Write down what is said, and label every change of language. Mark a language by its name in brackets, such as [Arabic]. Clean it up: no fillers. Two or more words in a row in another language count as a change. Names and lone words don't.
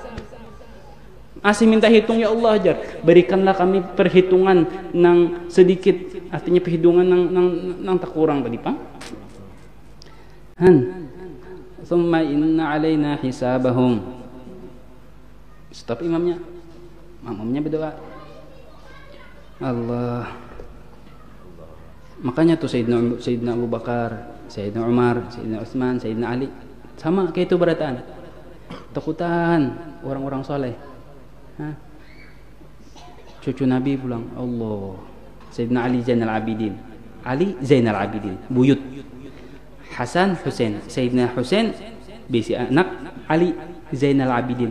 [Banjar] Masih minta hitung, [Arabic] ya Allah [Banjar] jar. Berikanlah kami perhitungan nang sedikit, artinya perhitungan nang tak kurang tadi, Pak. [Arabic] Tsumma inna 'alaina hisabahum. [Banjar] Stop imamnya. Makmumnya berdoa. Allah. Makanya tuh Sayyidina Abu Bakar, Sayyidina Umar, Sayyidina Utsman, Sayyidina Ali sama kayak itu berataan. Takutan orang-orang soleh. Cucu Nabi pulang, Allah. Sayyidina Ali Zainal Abidin. Ali Zainal Abidin, buyut. Hasan Husain. Sayyidina Husain bisi anak Ali Zainal Abidin.